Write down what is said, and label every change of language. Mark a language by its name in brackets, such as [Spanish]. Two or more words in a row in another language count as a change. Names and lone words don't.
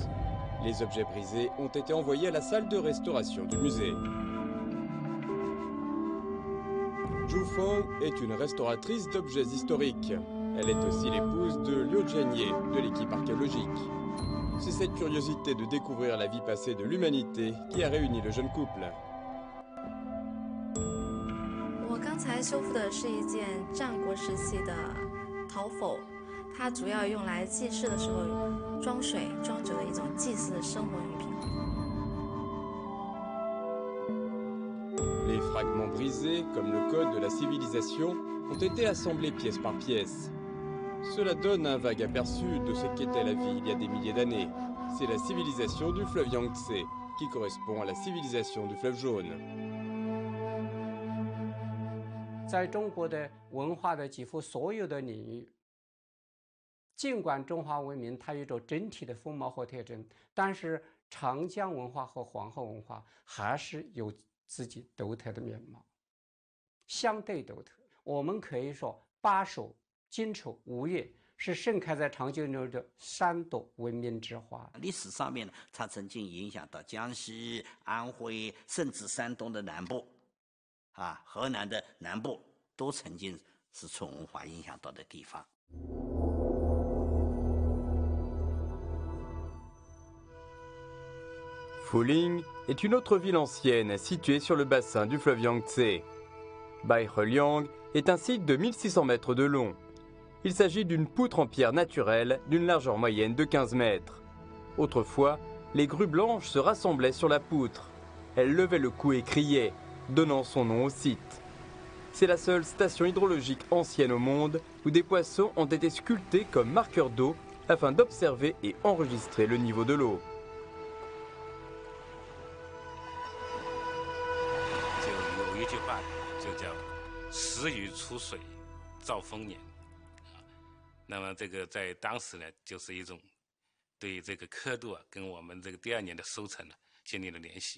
[French] Les objets brisés ont été envoyés à la salle de restauration du musée. Zhu Feng est une restauratrice d'objets historiques. Elle est aussi l'épouse de Liu Zhenye de l'équipe archéologique. C'est cette curiosité de découvrir la vie passée de l'humanité qui a réuni le jeune couple. [Chinese] 我刚才修复的是一件战国时期的陶否，它主要用来祭祀的时候装水装酒的一种祭祀的生活用品。 [French] Les fragments brisés, comme le code de la civilisation, ont été assemblés pièce par pièce. Cela donne un vague aperçu de ce qu'était la vie il y a des milliers d'années. C'est la civilisation du fleuve Yangtze, qui correspond à la civilisation du fleuve Jaune. [Chinese] 在中国的文化的几乎所有的领域，尽管中华文明它有着整体的风貌和特征，但是长江文化和黄河文化还是有 自己独特的面貌，相对独特。我们可以说，巴蜀、荆楚、吴越是盛开在长江中的3朵文明之花。历史上面呢，它曾经影响到江西、安徽，甚至山东的南部，河南的南部，都曾经是受文化影响到的地方。 [French] Fuling est une autre ville ancienne située sur le bassin du fleuve Yangtze. Baiheliang est un site de 1600 mètres de long. Il s'agit d'une poutre en pierre naturelle d'une largeur moyenne de 15 mètres. Autrefois, les grues blanches se rassemblaient sur la poutre. Elles levaient le cou et criaient, donnant son nom au site. C'est la seule station hydrologique ancienne au monde où des poissons ont été sculptés comme marqueurs d'eau afin d'observer et enregistrer le niveau de l'eau. [Chinese] 有一句话就叫“时雨出水，兆丰年”，那么这个在当时呢，就是一种对这个刻度跟我们这个第2年的收成建立了联系。